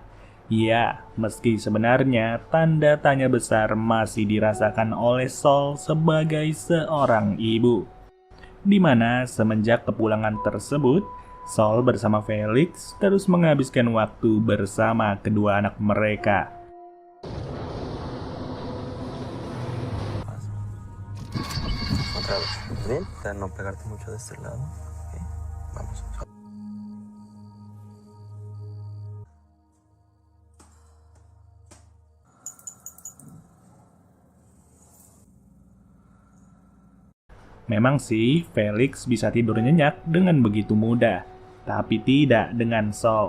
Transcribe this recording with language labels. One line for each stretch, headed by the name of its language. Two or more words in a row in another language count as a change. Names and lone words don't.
Indonesian: Ya, meski sebenarnya tanda tanya besar masih dirasakan oleh Sol sebagai seorang ibu. Di mana semenjak kepulangan tersebut, Sol bersama Felix terus menghabiskan waktu bersama kedua anak mereka.
Spanish: Otra vez. Bien, para no pegarte mucho de este lado. Ok, vamos.
Indonesian: Memang sih, Felix bisa tidur nyenyak dengan begitu mudah, tapi tidak dengan Sol.